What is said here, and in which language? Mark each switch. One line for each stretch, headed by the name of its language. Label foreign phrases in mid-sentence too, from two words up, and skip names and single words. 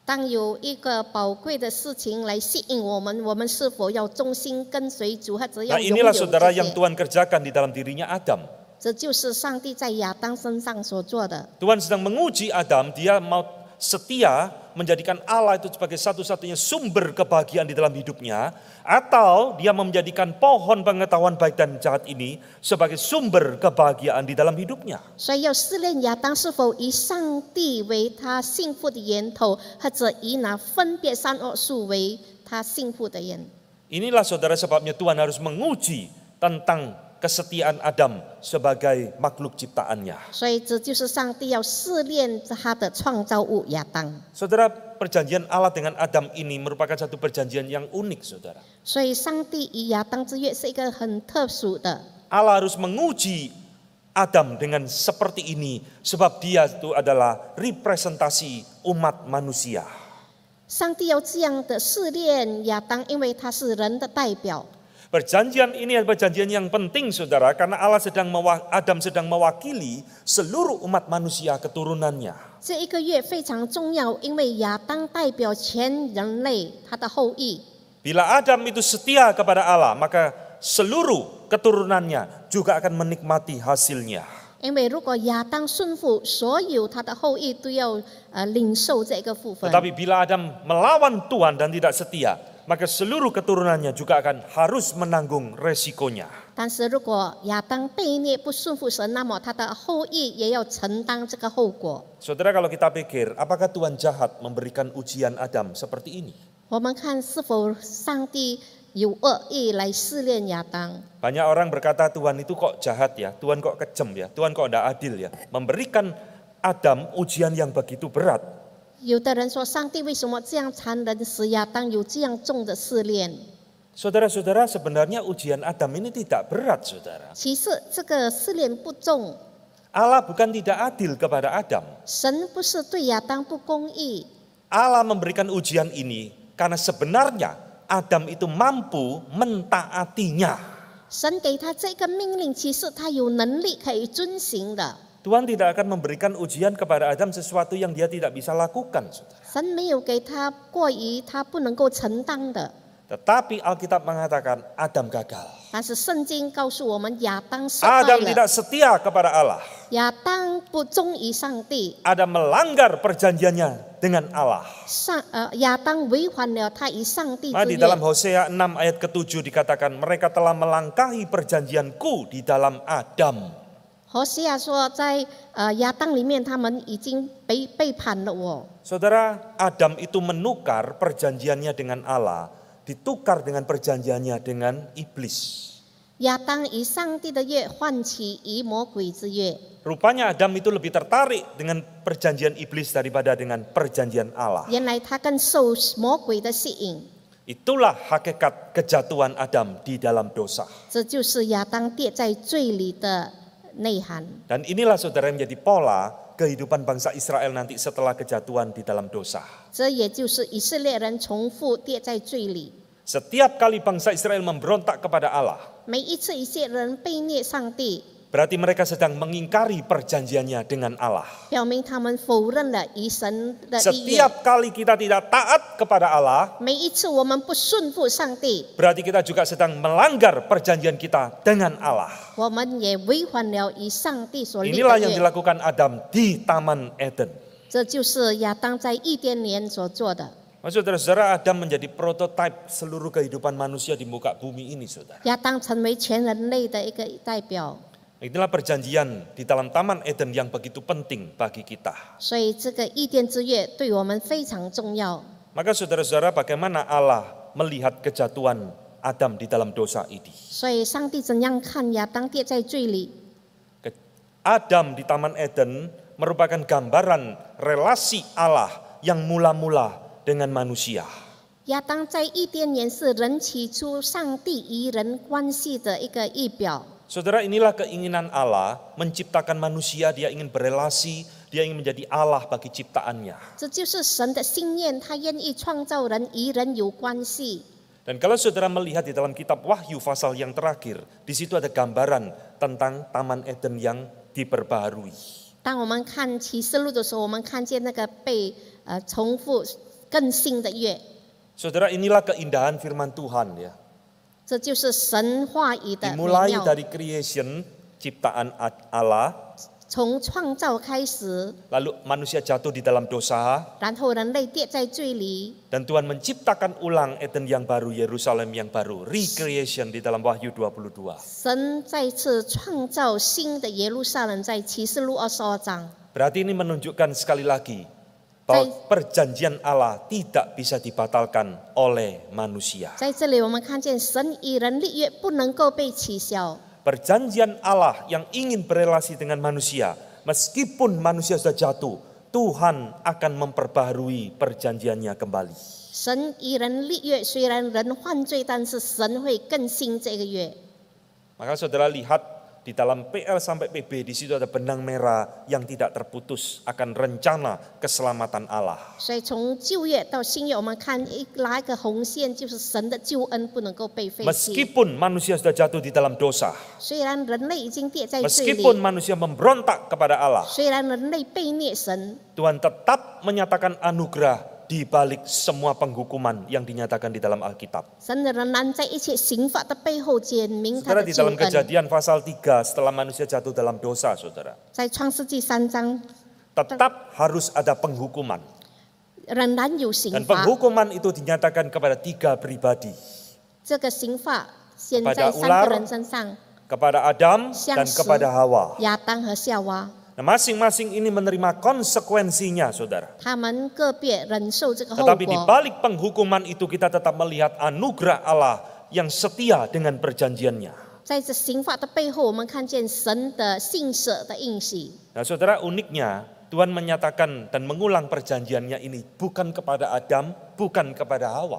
Chinese: 当有一个宝贵的事情来吸引我们，我们是否要忠心跟随主，或者要
Indonesian: Nah
Chinese: 拥
Indonesian: inilah
Chinese: 有
Indonesian: saudara
Chinese: 这
Indonesian: yang
Chinese: 些？
Indonesian: Tuhan kerjakan di dalam dirinya Adam.
Chinese: 这就是上帝在亚当身上所做的。
Indonesian: Tuhan sedang menguji Adam, dia mau setia menjadikan Allah itu sebagai satu-satunya sumber kebahagiaan di dalam hidupnya, atau dia menjadikan pohon pengetahuan baik dan jahat ini sebagai sumber kebahagiaan di dalam hidupnya.
Chinese: 所以要试炼亚当是否以上帝为他幸福的源头，或者以那分别善恶树为他幸福的源。
Indonesian: Inilah saudara sebabnya Tuhan harus menguji tentang kesetiaan Adam sebagai makhluk ciptaannya.
Chinese: 所以这就是上帝要试炼他的创造物亚当。
Indonesian: Saudara, perjanjian Allah dengan Adam ini merupakan satu perjanjian yang unik, saudara.
Chinese: 所以上帝与亚当之约是一个很特殊的。
Indonesian: Allah harus menguji Adam dengan seperti ini sebab dia itu adalah representasi umat manusia.
Chinese: 上帝要这样的试炼亚当，因为他是人的代表。
Indonesian: Perjanjian ini adalah perjanjian yang penting, saudara, karena Adam sedang mewakili seluruh umat manusia keturunannya.
Chinese: 这一个月非常重要，因为亚当代表全人类他的后裔。
Indonesian: Bila Adam itu setia kepada Allah, maka seluruh keturunannya juga akan menikmati hasilnya.
Chinese: 因为如果亚当顺服，所有他的后裔都要领受这个部分。
Indonesian: Tetapi bila Adam melawan Tuhan dan tidak setia, maka seluruh keturunannya juga akan harus menanggung resikonya.
Chinese: 但是如果亚当悖逆不顺服神，那么他的后裔也要承担这个后果。
Indonesian: Saudara, kalau kita pikir, apakah Tuhan jahat memberikan ujian Adam seperti ini?
Chinese: 我们看是否上帝有恶意来试炼亚当。
Indonesian: Banyak orang berkata Tuhan itu kok jahat ya, Tuhan kok kejam ya, Tuhan kok tidak adil ya. Memberikan Adam ujian yang begitu berat.
Chinese: 有的人说，上帝为什么这样残忍，使亚当有这样重的试炼？
Indonesian: Saudara-saudara, sebenarnya ujian Adam ini tidak berat, saudara.
Chinese: 其实这个试炼不重，
Indonesian: Allah bukan tidak adil kepada Adam.
Chinese: 神不是对亚当不公义，
Indonesian: Allah memberikan ujian ini karena sebenarnya Adam itu mampu mentaatinya.
Chinese: 神给他这个命令，其实他有能力可以遵行的。
Indonesian: Tuhan tidak akan memberikan ujian kepada Adam sesuatu yang dia tidak bisa lakukan, saudara.
Chinese: 神没有给他过于他不能够承担的，
Indonesian: Tetapi Alkitab mengatakan Adam gagal.
Chinese: 但是圣经告诉我们，亚当失败
Indonesian: Adam
Chinese: 了，
Indonesian: tidak setia kepada Allah.
Chinese: 亚当不忠于上帝，
Indonesian: Adam melanggar perjanjiannya dengan Allah.
Chinese: 亚当违反了他与上帝
Indonesian: Nah,
Chinese: 之
Indonesian: di dalam
Chinese: 约。
Indonesian: Hosea 6 ayat ke-7 dikatakan mereka telah melangkahi perjanjianku di dalam Adam.
Chinese: 何西亚说，在亚当里面，他们已经背叛了我。
Indonesian: Saudara, Adam itu menukar perjanjiannya dengan Allah, ditukar dengan perjanjiannya dengan iblis.
Chinese: 亚当以上帝的约换取与魔鬼之约。
Indonesian: Rupanya Adam itu lebih tertarik dengan perjanjian iblis daripada dengan perjanjian Allah.
Chinese: 原来他更受魔鬼的吸引，
Indonesian: Itulah hakikat kejatuhan Adam di dalam dosa.
Chinese: 这就是亚当跌在罪里的内涵。
Indonesian: Dan inilah saudara yang menjadi pola kehidupan bangsa Israel nanti setelah kejatuhan di dalam dosa.
Chinese: 这也就是以色列人重复跌在罪里。
Indonesian: Setiap kali bangsa Israel memberontak kepada Allah,
Chinese: 每一次以色列人背逆上帝，
Indonesian: berarti mereka sedang mengingkari perjanjiannya dengan Allah.
Chinese: 表明他们否认了与神的立约。
Indonesian: Setiap kali kita tidak taat kepada Allah,
Chinese: 每一次我们不顺服上帝，
Indonesian: berarti kita juga sedang melanggar perjanjian kita dengan Allah.
Chinese: 我们也违反了与上帝所立
Indonesian: Inilah
Chinese: 的
Indonesian: yang
Chinese: 约。
Indonesian: dilakukan Adam di Taman Eden.
Chinese: 这就是亚当在伊甸园所做的。
Indonesian: Saudara-saudara, Adam menjadi prototipe seluruh kehidupan manusia di muka bumi ini, saudara.
Chinese: 亚当成为全人类的一个代表，
Indonesian: Inilah perjanjian di dalam Taman Eden yang begitu penting bagi kita.
Chinese: 所以这个伊甸之约对我们非常重要。
Indonesian: Maka saudara-saudara, bagaimana Allah melihat kejatuhan Adam di dalam dosa ini?
Chinese: 所以上帝怎样看亚当跌在罪里？
Indonesian: Adam di Taman Eden merupakan gambaran relasi Allah yang mula-mula dengan manusia.
Chinese: 亚当在伊甸园是人起初上帝与人关系的一个预表。
Indonesian: Saudara, inilah keinginan Allah menciptakan manusia, dia ingin berelasi, dia ingin menjadi Allah bagi ciptaannya.
Chinese: 这就是神的心愿，他愿意创造人，与人有关系。
Indonesian: Dan kalau saudara melihat di dalam kitab Wahyu pasal yang terakhir, di situ ada gambaran tentang Taman Eden yang diperbaharui.
Chinese: 当我们看启示录的时候，我们看见那个被重复更新的月。
Indonesian: Saudara, inilah keindahan firman Tuhan ya.
Chinese: 这就是神话语的美
Indonesian: Dimulai
Chinese: 妙。
Indonesian: dari creation, ciptaan Allah,
Chinese: 从创造开始，
Indonesian: lalu manusia jatuh di dalam dosa,
Chinese: 然后人类跌在罪里，
Indonesian: dan Tuhan menciptakan ulang Eden yang baru, Yerusalem yang baru, recreation di dalam Wahyu 22.
Chinese: 神再次创造新的耶路撒冷，在启示录22章。
Indonesian: Berarti ini menunjukkan sekali lagi bahwa perjanjian Allah tidak bisa dibatalkan oleh manusia.
Chinese: 在这里，我们看见神与人立约不能够被取消。
Indonesian: Perjanjian Allah yang ingin berelasi dengan manusia, meskipun manusia sudah jatuh, Tuhan akan memperbaharui perjanjiannya kembali.
Chinese: 神与人立约，虽然人犯罪，但是神会更新这个约。
Indonesian: Maka saudara lihat di dalam PL sampai PB, di situ ada benang merah yang tidak terputus akan rencana keselamatan Allah.
Chinese: 所以从旧约到新约，我们看拉一个红线，就是神的救恩不能够被废弃。
Indonesian: Meskipun manusia sudah jatuh di dalam dosa,
Chinese: 虽然人类已经跌在罪里，
Indonesian: meskipun manusia memberontak kepada Allah,
Chinese: 虽然人类背逆神，
Indonesian: Tuhan tetap menyatakan anugerah di balik semua penghukuman yang dinyatakan di dalam Alkitab.
Chinese: 神仍然在一切刑罚的背后显明他
Indonesian: Saudara,
Chinese: 的
Indonesian: di
Chinese: 救
Indonesian: dalam
Chinese: 恩。
Indonesian: Kejadian pasal 3 setelah manusia jatuh dalam dosa, saudara,
Chinese: 在创世纪3章，
Indonesian: tetap harus ada penghukuman.
Chinese: 仍然有刑
Indonesian: Dan
Chinese: 罚。
Indonesian: penghukuman itu dinyatakan kepada 3 pribadi.
Chinese: 这个刑罚显
Indonesian: Kepada
Chinese: 在3
Indonesian: ular
Chinese: 个人身上，
Indonesian: Kepada Adam
Chinese: 像
Indonesian: dan
Chinese: 蛇
Indonesian: kepada Hawa.
Chinese: 亚当和夏娃，
Indonesian: Nah, masing-masing ini menerima konsekuensinya, saudara.
Chinese: 他们个别忍受这个后
Indonesian: Tetapi di
Chinese: 果。
Indonesian: balik penghukuman itu kita tetap melihat anugerah Allah yang setia dengan perjanjiannya.
Chinese: 在这刑罚的背后，我们看见神的信舍的应许。
Indonesian: Nah, saudara, uniknya Tuhan menyatakan dan mengulang perjanjiannya ini bukan kepada Adam, bukan kepada Hawa.